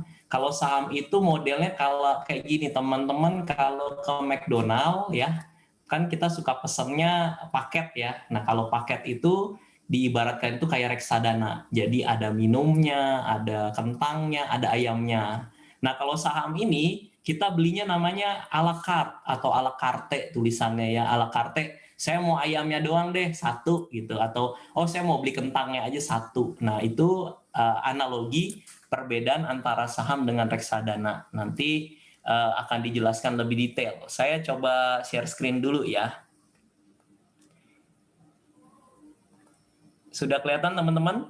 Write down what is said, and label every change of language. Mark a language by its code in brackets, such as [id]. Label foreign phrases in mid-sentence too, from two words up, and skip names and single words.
[id] Kalau saham itu modelnya kalau kayak gini teman-teman, kalau ke McDonald ya, kan kita suka pesennya paket ya. Nah kalau paket itu diibaratkan itu kayak reksadana. Jadi ada minumnya, ada kentangnya, ada ayamnya. Nah kalau saham ini kita belinya namanya [fr] a la carte [id] atau [fr] a la carte [id] tulisannya ya, [fr] a la carte. [id] Saya mau ayamnya doang deh satu gitu, atau oh saya mau beli kentangnya aja satu. Nah itu analogi perbedaan antara saham dengan reksadana. Nanti akan dijelaskan lebih detail. Saya coba [en] share screen [id] dulu ya. Sudah kelihatan teman-teman?